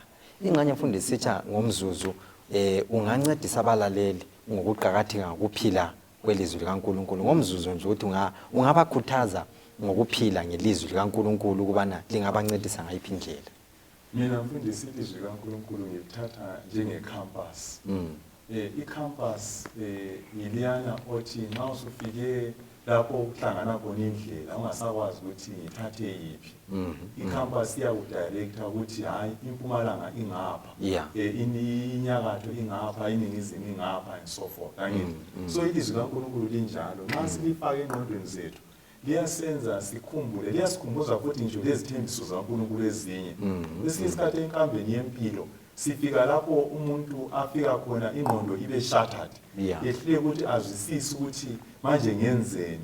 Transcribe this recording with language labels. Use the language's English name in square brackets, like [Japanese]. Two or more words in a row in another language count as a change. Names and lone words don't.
[North Ndebele] Ingxenye Umfundisi Sitsha ngomzuzu ungancedisa abalaleli ngokuqhakatheka ngokuphila kwelizwi likaNkulunkulu ngomzuzu nje ukuthi ungabakhuthaza ngokuphila ngelizwi likaNkulunkulu kubana lingabancedisa ngayiphi indlela. Mina Mfundisi ilizwi likaNkulunkulu ngilithatha njenge-compass. I-compass yiliyana othi nxa usufike lapho uhlangana khona indlela ungasakwazi ukuthi ngithathe yiphi. I-compass iyakudirecta ukuthi hayi impumalanga ingapha inyakatho ingapha iningizimu ingapha [English] and so forth. [North Ndebele] So ilizwi likaNkulunkulu linjalo nxa silifake engqondweni zethu liyasenza sikhumbule liyasikhumbuza futhi nje lezithembiso zikaNkulunkulu ezinye. Kwesinye isikhathi enkambeni yempilo sifika lapho umuntu afika khona ingqondo ibe shattered yehlule ukuthi azwisise ukuthi manje ngenzeni.